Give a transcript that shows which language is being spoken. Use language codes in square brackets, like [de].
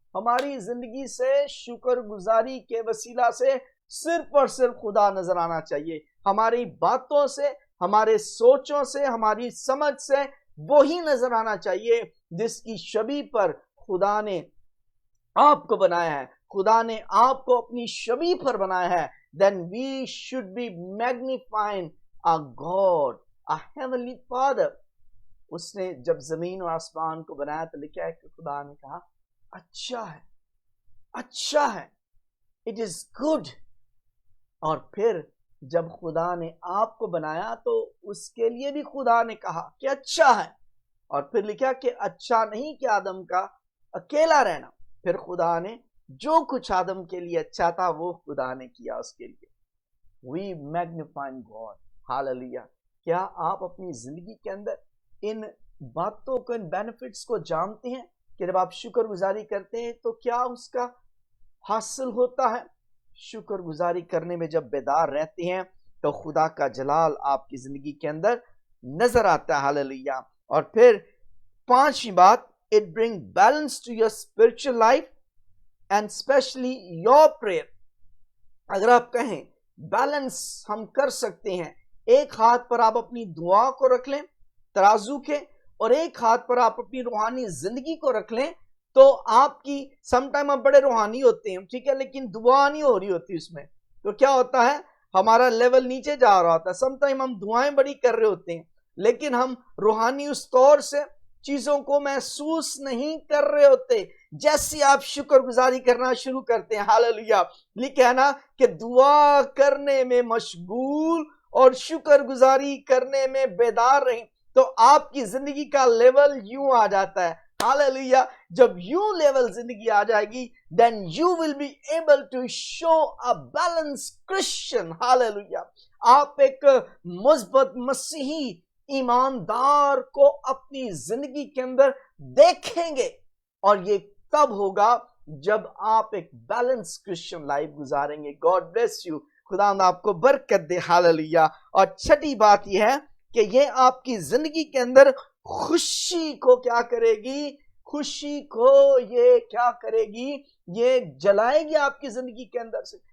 [ur] ہماری زندگی سے شکر گزاری کے وسیلہ سے صرف اور صرف خدا نظر آنا چاہیے. ہماری باتوں سے، ہمارے سوچوں سے، ہماری سمجھ سے وہی نظر آنا چاہیے جس کی شبیہ پر خدا نے آپ کو بنایا ہے. خدا نے آپ کو اپنی شبیہ پر بنایا ہے. [en] Then we should be magnifying our God, our heavenly Father. [ur] اس نے جب زمین اور آسمان کو بنایا تو لکھا ہے کہ خدا نے کہا اچھا ہے، اچھا ہے، [en] it is good. [ur] اور پھر جب خدا نے آپ کو بنایا تو اس کے لیے بھی خدا نے کہا کہ اچھا ہے. اور پھر لکھا کہ اچھا نہیں کہ آدم کا اکیلا رہنا. پھر خدا نے جو کچھ آدم کے لیے اچھا تھا وہ خدا نے کیا اس کے لیے. [en] We magnify God. Hallelujah. [ur] کیا آپ اپنی زندگی کے اندر ان باتوں کو، ان بینیفٹس کو جانتے ہیں کہ جب آپ شکر گزاری کرتے ہیں تو کیا اس کا حاصل ہوتا ہے؟ شکر گزاری کرنے میں جب بیدار رہتے ہیں تو خدا کا جلال آپ کی زندگی کے اندر نظر آتا ہے. ہاللیلویا. اور پھر پانچویں بات، [en] it bring balance to your spiritual life and especially your prayer. [ur] اگر آپ کہیں بیلنس ہم کر سکتے ہیں، ایک ہاتھ پر آپ اپنی دعا کو رکھ لیں ترازو کے، اور ایک ہاتھ پر آپ اپنی روحانی زندگی کو رکھ لیں، تو آپ کی سم ٹائم ہم بڑے روحانی ہوتے ہیں، ٹھیک ہے، لیکن دعا نہیں ہو رہی ہوتی اس میں، تو کیا ہوتا ہے ہمارا لیول نیچے جا رہا ہوتا ہے. سم ٹائم ہم دعائیں بڑی کر رہے ہوتے ہیں لیکن ہم روحانی اس طور سے چیزوں کو محسوس نہیں کر رہے ہوتے. جیسے آپ شکر گزاری کرنا شروع کرتے ہیں، ہاللیلویا، لکھا ہے نا کہ دعا کرنے میں مشغول اور شکر گزاری کرنے میں بیدار رہیں، تو آپ کی زندگی کا لیول یوں آ جاتا ہے. ہاللیلویا. جب یوں لیول زندگی آ جائے گی [en] then you will be able to show a balanced Christian. [ur] ہاللیلویا. آپ ایک مثبت مسیحی ایماندار کو اپنی زندگی کے اندر دیکھیں گے، اور یہ تب ہوگا جب آپ ایک بیلنس کرسچن لائف گزاریں گے. [en] God bless you. [ur] خدا آپ کو برکت دے. ہاللیلویا. اور چھٹی بات یہ ہے کہ یہ آپ کی زندگی کے اندر خوشی کو کیا کرے گی؟ خوشی کو یہ کیا کرے گی؟ یہ جلائے گی آپ کی زندگی کے اندر سے.